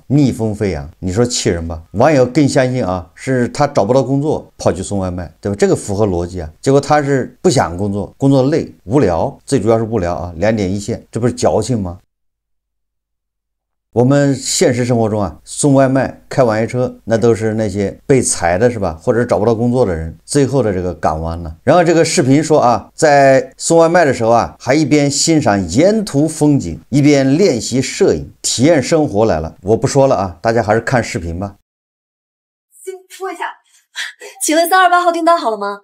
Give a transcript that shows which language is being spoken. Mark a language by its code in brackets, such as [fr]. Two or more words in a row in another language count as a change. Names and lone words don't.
[zh] 逆風飛揚，你說氣人吧？網友更相信是他找不到工作跑去送外賣，對吧？這個符合邏輯結果他是不想工作，工作累無聊，最主要是無聊2點一線，這不是矯情嗎？我們現實生活中送外賣開網約車，那都是那些被裁的是吧？或者找不到工作的人最後的這個港灣呢。然後這個視頻說在送外賣的時候還一邊欣賞沿途風景，一邊練習攝影，體驗生活來了。我不說了大家還是看視頻吧。先說一下，請問328號訂單好了嗎？